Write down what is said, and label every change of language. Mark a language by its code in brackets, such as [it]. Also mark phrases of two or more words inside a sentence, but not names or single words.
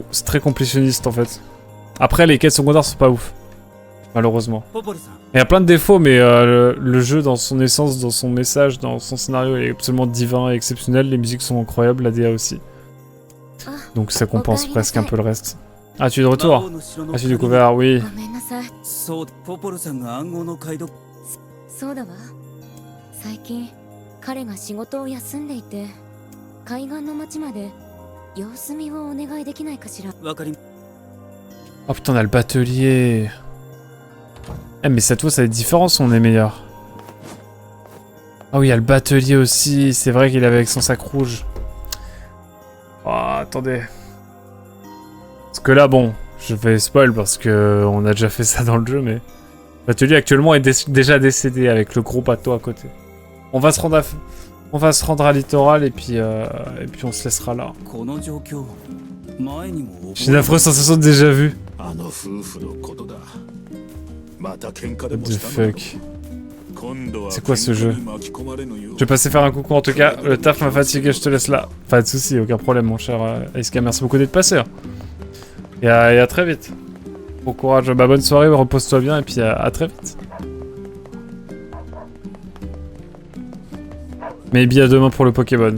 [fr] C'est très complétionniste en fait. Après, les quêtes secondaires sont pas ouf. Malheureusement. Il y a plein de défauts, mais le jeu, dans son essence, dans son message, dans son scénario, est absolument divin et exceptionnel. Les musiques sont incroyables, la DA aussi. Donc ça compense presque un peu le reste. Ah, tu es de retour? Ah, tu as découvert, oui. [ja] ポポロさんが暗号の解読。そうだわ。最近彼が仕事を休んでいて、海岸の町まで様子見をお願いできないかしら。わかり。 [fr] Oh putain, on a le batelier. Eh mais cette fois ça va être différent si on est meilleur. Ah oui, il y a le batelier aussi. C'est vrai qu'il avait avec son sac rouge. Oh, attendez. Parce que là, bon, je vais spoil parce que on a déjà fait ça dans le jeu, mais... L'atelier actuellement est déjà décédé avec le gros bateau à côté. On va se rendre à Littoral et puis on se laissera là. J'ai une affreuse sensation de déjà vu. [en] What the fuck. [fr] C'est quoi ce jeu? Je vais passer faire un coucou en tout cas. Le taf m'a fatigué, je te laisse là. Pas de soucis, aucun problème mon cher Iska. Merci beaucoup d'être passé. Et à très vite. Bon courage, bah bonne soirée, repose-toi bien et puis à très vite. Maybe à demain pour le Pokémon.